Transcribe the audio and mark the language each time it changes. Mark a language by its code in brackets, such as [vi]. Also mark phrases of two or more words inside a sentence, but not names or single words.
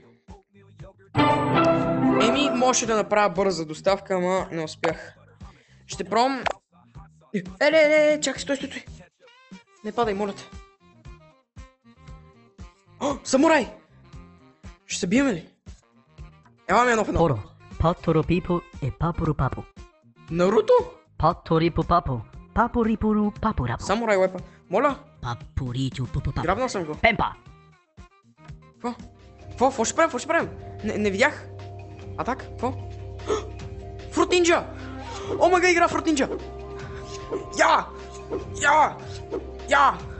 [bg] Еми, може да направя бърза доставка, ама не успях. Ще пробвам... Чакай, стой. Не падай, моля те. О, самурай! Ще се биеме ли? Ела ми едно в едно. Поро, паторо пипо е папоро папо. Наруто? Паторипо папо, папорипору папорапо. Самурай уепа. Моля, Папоричо папо папо. грабнал съм го. Пемпа! Какво ще правим? Не видях. Атак? Какво? Фрут Нинджа! О, мага игра Фрут Нинджа! Я!